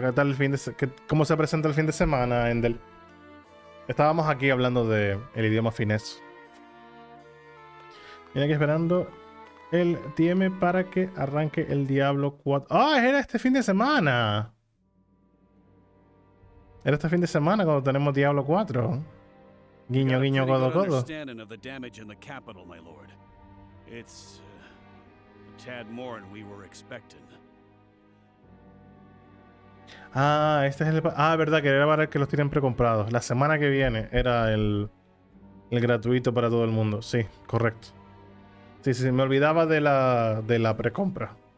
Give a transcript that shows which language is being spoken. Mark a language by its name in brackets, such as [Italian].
[Spanish] ¿Qué tal el ¿Cómo se presenta el fin de semana, Endel? Estábamos aquí hablando de el idioma finés. Mira aquí esperando el TM para que arranque el Diablo 4. ¡Ah! Era este fin de semana. Era este fin de semana cuando tenemos Diablo 4. Guiño, guiño, codo, codo. [English] Of the damage in the capital, my lord. It's a tad more than we were expecting. [Spanish] Ah, este es el... Ah, verdad, que era para que los tienen precomprados. La semana que viene era el gratuito para todo el mundo. Sí, correcto. Sí, sí, me olvidaba de la precompra.